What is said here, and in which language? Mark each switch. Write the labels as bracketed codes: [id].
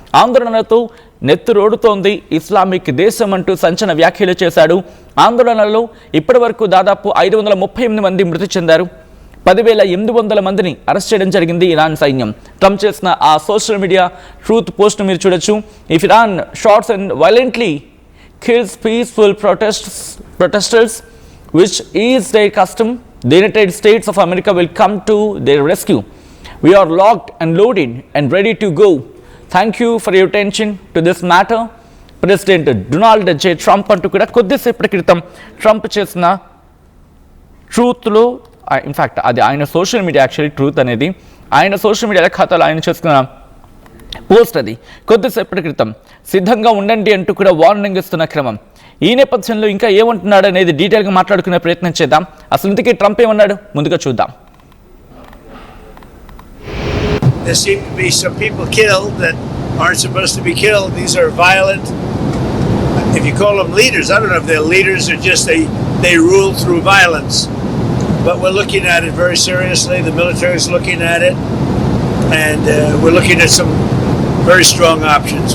[te] ఆందోళనలతో నెత్తురోడుతోంది Islamic దేశం అంటూ సంచలన వ్యాఖ్యలు చేశాడు. ఆందోళనలో ఇప్పటి వరకు దాదాపు 538 మంది మృతి చెందారు. 10,800 మందిని అరెస్ట్ చేయడం జరిగింది ఇరాన్ సైన్యం. ట్రంప్ చేసిన ఆ సోషల్ మీడియా ట్రూత్ పోస్ట్ మీరు చూడొచ్చు. [en] If Iran shots and violently kills peaceful protesters which is their custom, the United States of America will come to their rescue. We are locked and loaded and ready to go. Thank you for your attention to this matter. [te] President Donald J Trump అంటూ కూడా కొద్దిసేపటి క్రితం Trump చేసిన ట్రూత్లో, in fact అది ఆయన social media, actually truth అనేది ఆయన social media ఖాతాలో ఆయన చేస్తున్న పోస్ట్. అది కొద్దిసేపటి క్రితం సిద్ధంగా ఉండండి అంటూ కూడా వార్నింగ్ ఇస్తున్న క్రమం. ఈ నేపథ్యంలో ఇంకా ఏమంటున్నాడు అనేది డీటెయిల్గా మాట్లాడుకునే ప్రయత్నం చేద్దాం. అసలు ఇంతకీ ట్రంప్ ఏమన్నాడు ముందుగా చూద్దాం. [en] There seem to be some people killed that aren't supposed to be killed. These are violent, if you call them leaders, I don't know if they're leaders or just they rule through violence. But we're looking at it very seriously. The military is looking at it, and we're looking at some very strong options.